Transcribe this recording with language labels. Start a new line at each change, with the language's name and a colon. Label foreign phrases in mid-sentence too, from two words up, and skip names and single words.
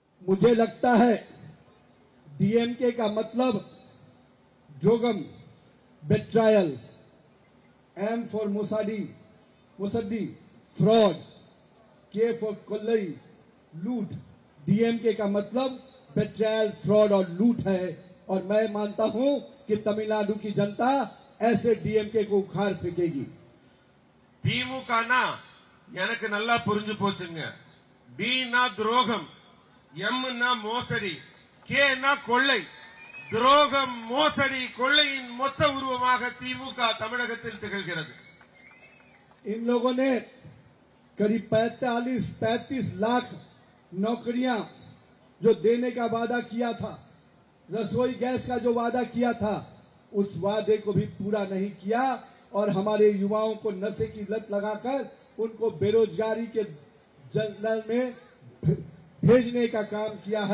Hindi: मुझे लगता है डीएमके का मतलब जोगम,
English: betrayal, M for
Hindi: मुसद्दी,
English: fraud, K for
Hindi: कोल्लई, लूट। डीएमके का मतलब
English: betrayal, fraud
Hindi: और लूट है। और मैं मानता हूं कि तमिलनाडु की जनता ऐसे डीएमके को उखाड़ फेंकेगी।
Tamil: திமுகனா எனக்கு நல்லா புரிஞ்சு போச்சுங்க. டினா துரோகம், எம்னா மோசடி, கேனா கொள்ளை. துரோகம், மோசடி, கொள்ளையின் மொத்த உருவமாக திமுக தமிழகத்தில் திகழ்கிறது.
Hindi: इन लोगों ने करीब 35 लाख नौकरियां जो देने का वादा किया था, रसोई गैस का जो वादा किया था, उस वादे को भी पूरा नहीं किया और हमारे युवाओं को नशे की लत लगाकर उनको बेरोजगारी के जंगल में भेजने का काम किया है।